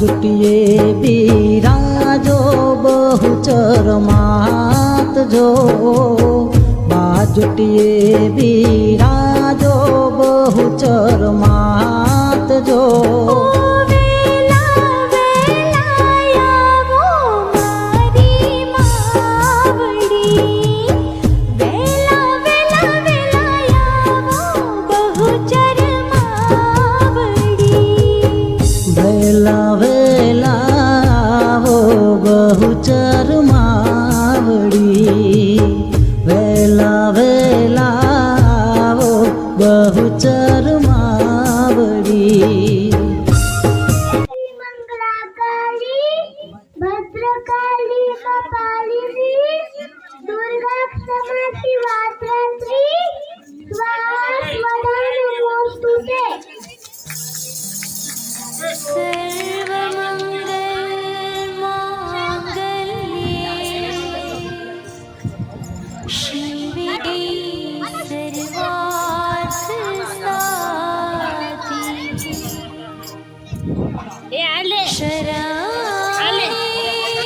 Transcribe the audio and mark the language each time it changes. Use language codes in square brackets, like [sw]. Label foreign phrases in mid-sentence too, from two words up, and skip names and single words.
[gu] જુટિએ બિરાજો બહુચર માત જો જુટિએ બિરાજો બહુચર માત જો વેલા વેલા આવો મારી માવડી વેલા વેલા વેલા આવો બહુચર માવડી વેલા વેલા આવો બહુચર માવડી વેલા વેલા આવો બહુચર માવડી [sa] मंगला काली भद्रकाली कपालिनी दुर्गा क्षमा शिवरात्रि स्वाहा स्वधा नमोस्तुते सर्वमंगल मांगल्ये शिवे सर्वार्थ साधिके शरण्ये